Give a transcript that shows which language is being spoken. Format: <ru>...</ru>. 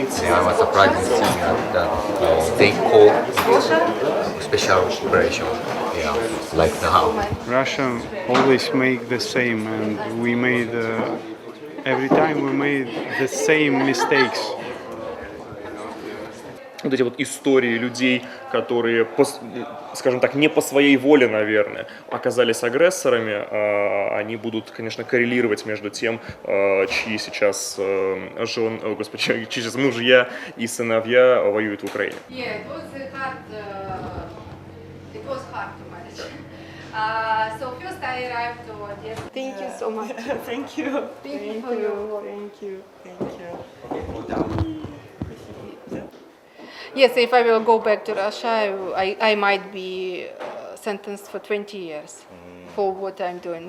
<en>I was surprised to see that they call special operation, like now. Russia always make the same, and we made every time we made the same mistakes.</en> <ru>Вот эти вот истории людей, которые, скажем так, не по своей воле, наверное, оказались агрессорами, они будут, конечно, коррелировать между тем, чьи сейчас чьи сейчас мужья и сыновья воюют в Украине.</ru> <en>Yeah, it was hard to manage. So first I arrived to Odessa. Thank you so much. Thank you. Thank you. Yes, if I will go back to Russia, I might be sentenced for 20 years for what I'm doing.</en>